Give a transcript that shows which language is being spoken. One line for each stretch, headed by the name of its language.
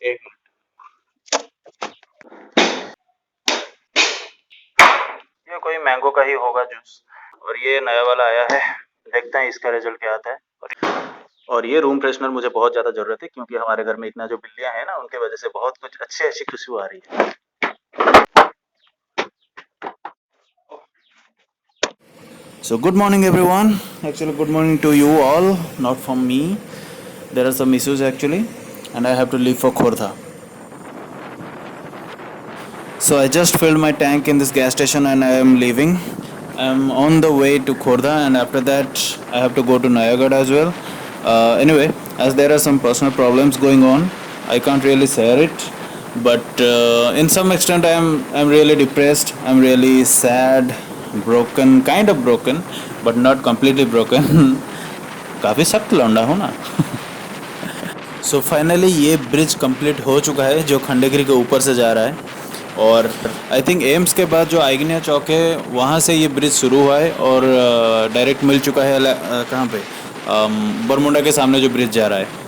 Hindi: 1 minute, ये कोई mango का ही होगा जूस और ये नया वाला आया है, देखते हैं इसका रिजल्ट क्या आता है। और ये रूम फ्रेशनर मुझे बहुत ज्यादा जरूरत है क्योंकि हमारे घर में इतना जो बिल्लियां हैं ना, उनके वजह से बहुत कुछ अच्छी खुशबू आ रही है।
English: So good morning everyone. Actually good morning to you all, not from me. There are some issues actually and I have to leave for Khordha. So I just filled my tank in this gas station and I am leaving. I am on the way to Khordha and after that I have to go to Nayagarh as well. Anyway, as there are some personal problems going on, I can't really share it. but in some extent I'm really depressed, I'm really sad, broken, kind of broken, but not completely broken.
Hindi: काफ़ी सख्त लौंडा हूँ ना. So finally ये bridge complete हो चुका है जो खंडेगिरी के ऊपर से जा रहा है, और
English: I think
Hindi: एम्स के बाद जो आइगनिया चौक है वहाँ से ये ब्रिज शुरू हुआ है और डायरेक्ट मिल चुका है कहाँ पे, बरमुंडा के सामने जो ब्रिज जा रहा है.